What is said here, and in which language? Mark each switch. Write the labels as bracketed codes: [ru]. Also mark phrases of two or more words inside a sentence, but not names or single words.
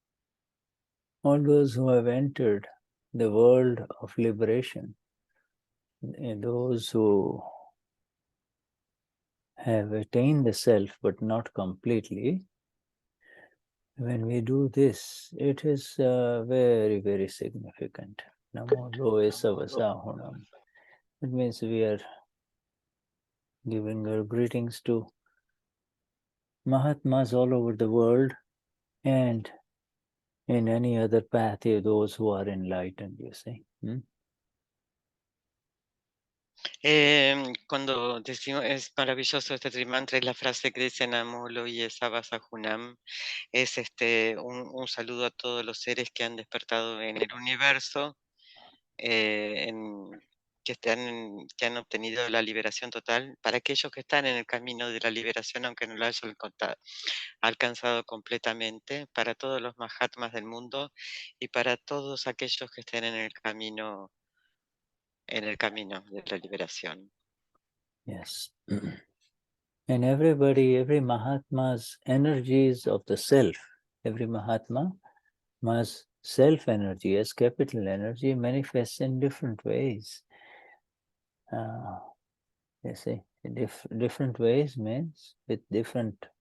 [en] those who have entered the world of liberation, those who have attained the self but not completely, when we do this, it is very, very significant. [pra] णमो लोए सव्वसाहूणं. [en] It means we are giving our greetings to Mahatmas all over the world and in any other path, those who are enlightened, you see. [es] Cuando decimos, es maravilloso este trimantra, es la frase que dice [pra] णमो लोए सव्वसाहूणं, [es] es un saludo a todos los seres que han despertado en el universo, que han obtenido la liberación total, para aquellos que están en el camino de la liberación, aunque no lo hayan alcanzado completamente, para todos los Mahatmas del mundo y para todos aquellos que estén en el camino de la liberación. [en] Yes. And every Mahatma's energies of the self, every Mahatma's self energy as capital energy manifests in different ways. You see, different ways means with different.